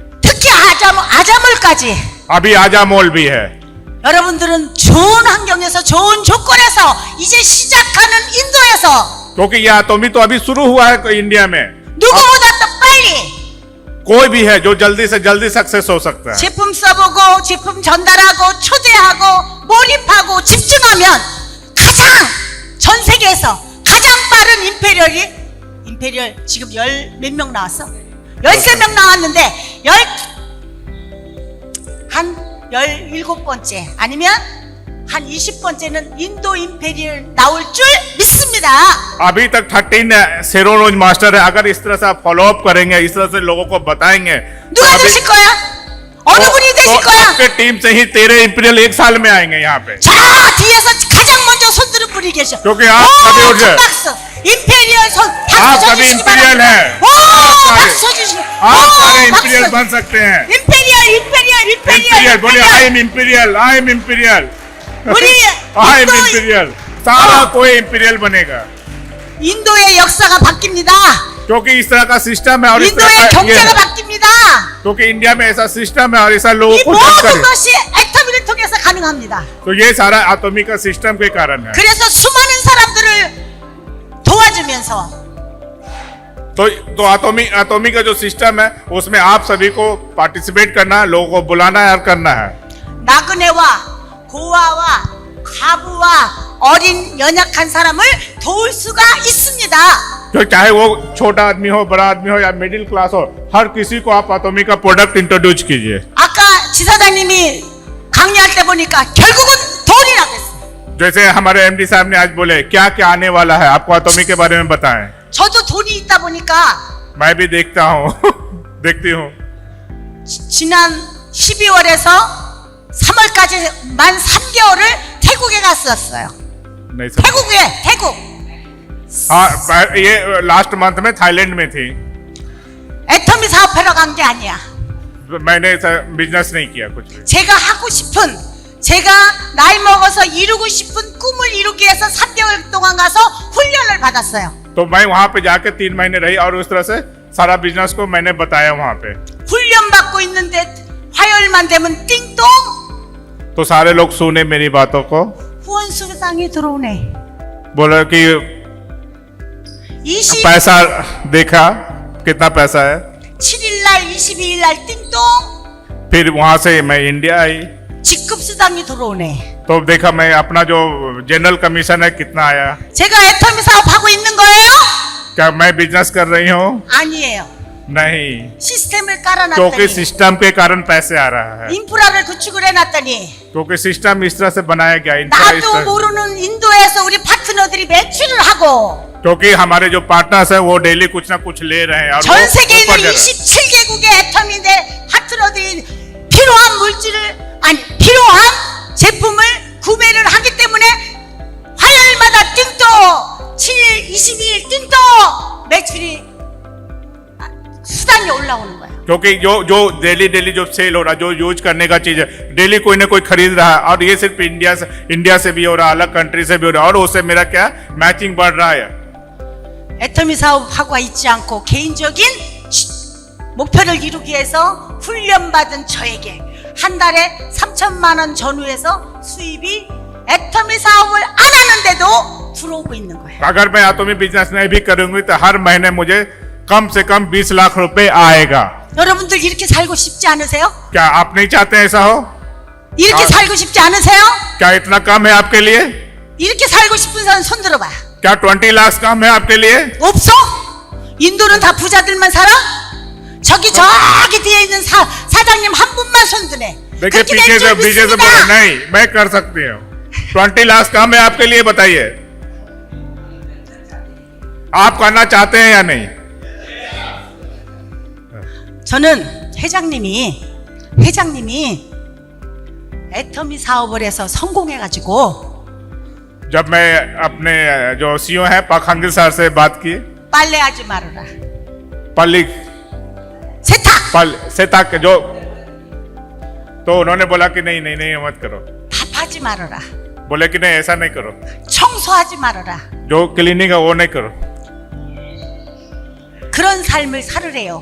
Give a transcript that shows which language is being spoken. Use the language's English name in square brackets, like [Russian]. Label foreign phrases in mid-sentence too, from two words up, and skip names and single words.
[Korean] 특히 아자몰까지. [Hindi] अभी आजामोल भी है। [Korean] 여러분들은 좋은 환경에서 좋은 조건에서 이제 시작하는 인도에서 [Hindi] क्योंकि ये एटॉमी तो अभी शुरू हुआ है इंडिया में। [Korean] 누구보다 더 빨리 [Hindi] कोई भी है जो जल्दी से जल्दी सक्सेस हो सकता है। [Korean] 제품 써보고 제품 전달하고 초대하고 몰입하고 집중하면 가장 전 세계에서 가장 빠른 임페리얼 지금 몇 명 나왔어? 13명 나왔는데 한 17번째 아니면 한 20번째는 인도 임페리얼 나올 줄 믿습니다. [Hindi] अभी तक 13 सेरोलोज मास्टर है। अगर इस तरह से आप फॉलो अप करेंगे, इस तरह से लोगों को बताएंगे, [Korean] 누가 되실 거야? 어느 분이 되실 거야? [Hindi] आपके टीम से ही 13 इंपीरियल एक साल में आएंगे यहाँ पे। [Korean] 저 뒤에서 가장 먼저 손 드는 분이 계셔. [Hindi] क्योंकि आप सभी उठ [Korean] 큰 [Hindi] गए। [Korean] 박수. 임페리얼 손 [Hindi] आप [Korean] 박수 [Hindi] सभी [Korean] 쳐주시기 [Hindi] इंपीरियल [Korean] 바랍니다. [Hindi] हैं। [Korean] 오, [Hindi] आप [Korean] 박수 쳐주시기. [Hindi] आप सारे [Korean] 오, [Hindi] इंपीरियल [Korean] 박수. [Hindi] बन सकते हैं। [Korean] 임페리얼. [Hindi] इंपीरियल बोलिए, [English] I am Imperial, I am Imperial, [Korean] 우리 [English] I am [Korean] 인도, [English] इंपीरियल। [Hindi] सारा कोई इंपीरियल बनेगा, [Korean] 인도의 역사가 바뀝니다. [Hindi] क्योंकि इस तरह का सिस्टम है और इस तरह [Korean] 인도의 [Hindi] का ये [Korean] 경제가 [Hindi] है। [Korean] 바뀝니다. [Hindi] क्योंकि इंडिया में ऐसा सिस्टम है और ऐसा लोगों [Korean] 이 [Hindi] को जज [Korean] 모든 [Hindi] करे। [Korean] 것이 애터미를 통해서 가능합니다. [Hindi] तो ये सारा एटॉमिक का सिस्टम के कारण है। [Korean] 그래서 수많은 사람들을 도와주면서 [Hindi] तो एटॉमिक का जो सिस्टम है उसमें आप सभी को पार्टिसिपेट करना, लोगों को बुलाना है और करना है। [Korean] 나그네와 고아와 가부와 어린 연약한 사람을 도울 수가 있습니다. [Hindi] तो चाहे वो छोटा आदमी हो, बड़ा आदमी हो या [English] middle class [Hindi] हो, हर किसी को आप एटॉमिक का प्रोडक्ट इंट्रोड्यूस कीजिए। [Korean] 아까 지사장님이 강의할 때 보니까 결국은 돈이라 그랬어요. [Hindi] जैसे हमारे एमडी साहब ने आज बोले क्या क्या आने वाला है, आपको एटॉमिक के बारे में बताएं। [Korean] 저도 돈이 있다 보니까 [Hindi] मैं भी देखता हूँ देखती हूँ। [Korean] 지난 12월에서 3월까지 만 3개월을 태국에 갔었어요. [Hindi] नहीं समझ। [Korean] 태국 [Hindi] हाँ, ये लास्ट मंथ में थाईलैंड में थी। [Korean] 애터미 사업하러 간 게 아니야. [Hindi] मैंने बिजनेस नहीं किया कुछ भी। [Korean] 제가 하고 싶은 제가 나이 먹어서 이루고 싶은 꿈을 이루기 위해서 3개월 동안 가서 훈련을 받았어요. [Hindi] तो मैं वहां पे जाके 3 महीने रही और उस तरह से सारा बिजनेस को मैंने बताया वहां पे। [Korean] 훈련 받고 있는데 화요일만 되면 띵동 [Hindi] तो सारे लोग सुने मेरी बातों को, [Korean] 후원 수당이 들어오네. [Hindi] बोला कि [Korean] 27일 [Hindi] पैसा देखा कितना पैसा है। [Korean] 날 22일 날 띵동 [Hindi] फिर वहां से मैं इंडिया आई [Korean] 직급 수당이 들어오네. [Hindi] तो देखा मैं अपना जो [English] general commission [Hindi] है कितना आया। [Korean] 제가 애터미 사업하고 있는 거예요? [Hindi] क्या मैं बिजनेस कर रही हूँ? [Korean] 아니에요. [Hindi] नहीं, [Korean] 시스템을 [Hindi] क्योंकि [Korean] 깔아놨더니 [Hindi] सिस्टम के कारण पैसे आ रहा है। [Korean] 인프라를 구축을 해놨더니 [Hindi] क्योंकि सिस्टम इस तरह से बनाया गया इस [Korean] 나도 [Hindi] तरह। [Korean] 모르는 인도에서 우리 파트너들이 매출을 하고 [Hindi] क्योंकि हमारे जो पार्टनर्स है वो डेली कुछ ना कुछ ले रहे हैं और [Korean] 전 세계에 [Hindi] ऊपर [Korean] 있는 [Hindi] जा रहे हैं। [Korean] 27개국의 애터미인데 파트너들이 필요한 필요한 제품을 구매를 하기 때문에 화요일마다 띵또 7일 22일 띵또 매출이 수당이 올라오는 거야. [Hindi] क्योंकि जो डेली जो सेल हो रहा है, जो यूज करने का चीज है, डेली कोई ना कोई खरीद रहा है और ये सिर्फ इंडिया से भी हो रहा है, अलग कंट्री से भी हो रहा है और उससे मेरा क्या मैचिंग बढ़ रहा है। [Korean] 애터미 사업하고 있지 않고 개인적인 목표를 이루기 위해서 훈련받은 저에게 한 달에 3천만 원 전후에서 수입이 애터미 사업을 안 하는데도 들어오고 있는 거예요. [Hindi] अगर मैं एटॉमिक बिजनेस नहीं भी करूंगी तो हर महीने मुझे कम से कम 20 लाख रुपए आएगा। [Korean] 여러분들 이렇게 살고 싶지 않으세요? [Hindi] क्या आप नहीं चाहते ऐसा हो? [Korean] 이렇게 살고 싶지 않으세요? [Hindi] क्या इतना कम है आपके लिए? [Korean] 이렇게 살고 싶은 사람 손 들어봐. [Hindi] क्या 20 लाख कम है आपके लिए? [Korean] 없어? 인도는 다 부자들만 살아? 저기 뒤에 있는 사장님 한 분만 손 드네. [Hindi] देखिए [Korean] 그렇게 될 줄 [Hindi] पीछे से [Korean] 믿습니다. [Hindi] बोले नहीं, मैं कर सकती हूँ। 20 लाख कम है आपके लिए, बताइए आप करना चाहते हैं या नहीं? [Korean] 저는 회장님이 애터미 사업을 해서 성공해가지고 [Hindi] जब मैं अपने जो सीईओ है पाक हंगिल सर से बात की, [Korean] 빨래하지 말아라. पल्ली 세탁 [Hindi] सेताक जो, तो उन्होंने बोला कि नहीं नहीं नहीं मत करो। [Korean] 밥하지 말아라. [Hindi] बोले कि नहीं ऐसा नहीं करो, [Korean] 청소하지 말아라. [Hindi] जो क्लीनिंग है वो नहीं करो। [Korean] 그런 삶을 살으래요.